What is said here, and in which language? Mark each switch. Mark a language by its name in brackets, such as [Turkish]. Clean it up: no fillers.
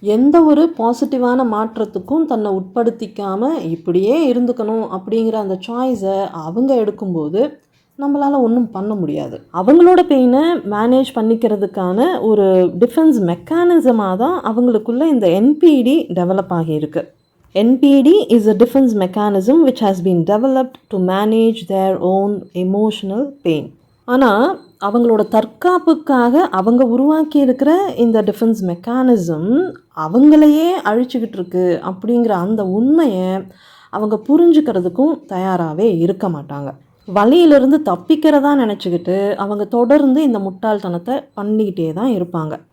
[Tamil] எந்த ஒரு பாசிட்டிவான மாற்றத்துக்கும் தன்னை உட்படுத்திக்காமல் இப்படியே இருந்துக்கணும் அப்படிங்கிற அந்த சாய்ஸை அவங்க எடுக்கும்போது நம்மளால் ஒன்றும் பண்ண முடியாது. அவங்களோட பெயினை மேனேஜ் பண்ணிக்கிறதுக்கான ஒரு டிஃபென்ஸ் மெக்கானிசமாக தான் அவங்களுக்குள்ள இந்த என்பிடி டெவலப் ஆகியிருக்கு. [English] NPD is a defense mechanism which has been developed to manage their own emotional pain. [Tamil] ஆனால் அவங்களோட தற்காப்புக்காக அவங்க உருவாக்கி இருக்கிற இந்த டிஃபென்ஸ் மெக்கானிசம் அவங்களையே அழிச்சுக்கிட்டு இருக்கு அப்படிங்கிற அந்த உண்மையை அவங்க புரிஞ்சுக்கிறதுக்கும் தயாராகவே இருக்க மாட்டாங்க. வலியிலிருந்து தப்பிக்கிறதா நினச்சிக்கிட்டு அவங்க தொடர்ந்து இந்த முட்டாள்தனத்தை பண்ணிக்கிட்டே தான் இருப்பாங்க.